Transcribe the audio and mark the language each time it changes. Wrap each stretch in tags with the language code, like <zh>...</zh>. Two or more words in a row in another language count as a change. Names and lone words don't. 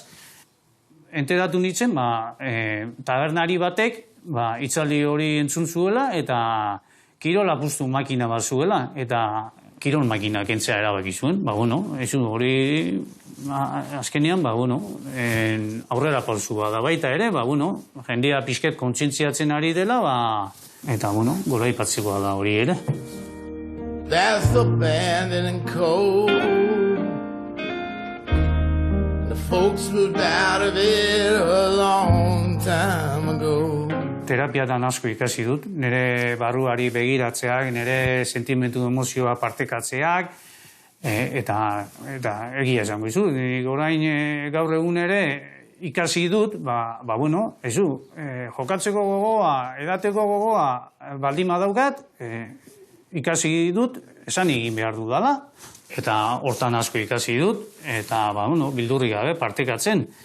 <eu>Enteratu nintzen, tabernari batek, hitzaldi hori entzun zuela, eta kirol apustu makina bat zuela, eta kirol makina kentzea erabaki zuen. Hori azkenean, aurrera pausua da baita ere, jendea pixket kontzientziatzen ari dela, eta, goraipatzeko da hori ere.</eu> <en>That's abandoned and cold. The folks moved out of it a long time ago.</en> <eu>Terapiatan asko ikasi dut, nire barruari begiratzeak, nire sentimentu emozioa partekatzeak, eta egia esango izu. Orain gaur egun ere ikasi dut, jokatzeko gogoa, edateko gogoa baldin badaukat, ikasi dut, esan egin behar dudala, eta hortan asko ikasi dut, eta bildurri gabe partekatzen,</eu>